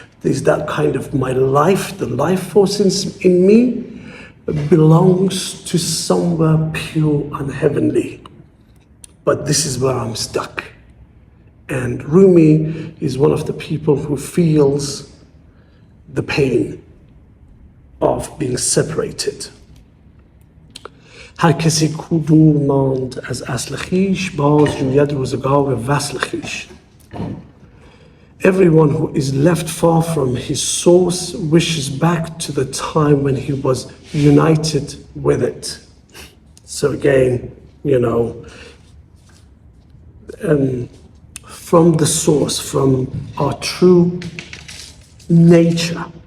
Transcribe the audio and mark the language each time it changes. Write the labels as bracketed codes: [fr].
[en] There's that kind of my life, the life force in me belongs to somewhere pure and heavenly. But this is where I'm stuck. And Rumi is one of the people who feels the pain of being separated. [fa] هرکسی کودور ماند از اصل خویش باز جوید روزگار وصل خویش. [en] Everyone who is left far from his source wishes back to the time when he was united with it. So again, you know, from the source, from our true nature.